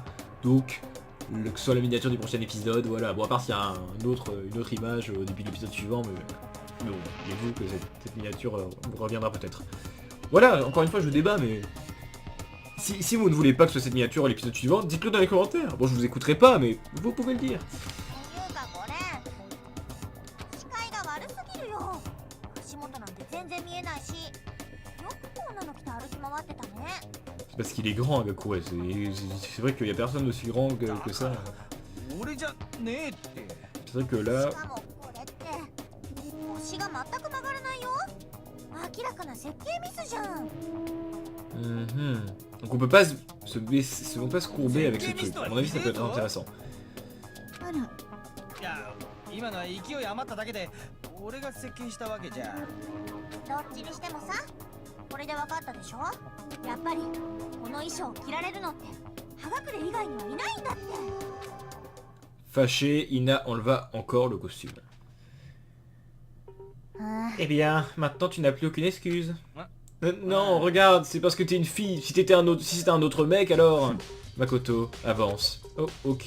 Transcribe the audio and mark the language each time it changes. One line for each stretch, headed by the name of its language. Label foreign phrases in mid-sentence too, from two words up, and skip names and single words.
French: Donc, que ce soit la miniature du prochain épisode, voilà. Bon, à part s'il y a une autre image au début de l'épisode suivant, mais bon, dites-vous que cette miniature reviendra peut-être. Voilà, encore une fois, je débat, mais Si vous ne voulez pas que ce soit cette miniature à l'épisode suivant, dites-le dans les commentaires. Bon, je vous écouterai pas, mais vous pouvez le dire.
Japanese: ていうかこれ視界が悪すぎるよ。足元なんて全然見えないし、よくこんなの着て歩き回ってたね。
French: C'est parce qu'il est grand, Agaku, ouais. C'est vrai qu'il y a personne aussi grand que ça.
Japanese: 俺じゃねえって。
French: C'est vrai que là...
Japanese: しかもこれって腰が全く曲がらないよ。明らかな設計ミスじゃん。 Mhm.
French: Donc on peut pas on peut pas se courber avec ce truc. À mon avis, ça peut être intéressant.
Japanese: あら、いや今のは勢い余っただけで俺が設計したわけじゃ。どっちにしてもさ、これで分かったでしょ。やっぱりこの衣装を着られるのって葉隠れ以外にはいないんだって。
French: Fâché, Ina enleva encore le costume. あ Eh bien, maintenant tu n'as plus aucune excuse. Ouais. Non, regarde, c'est parce que t'es une fille. Si t'étais si c'était un autre mec, alors... Makoto, avance. Oh, ok.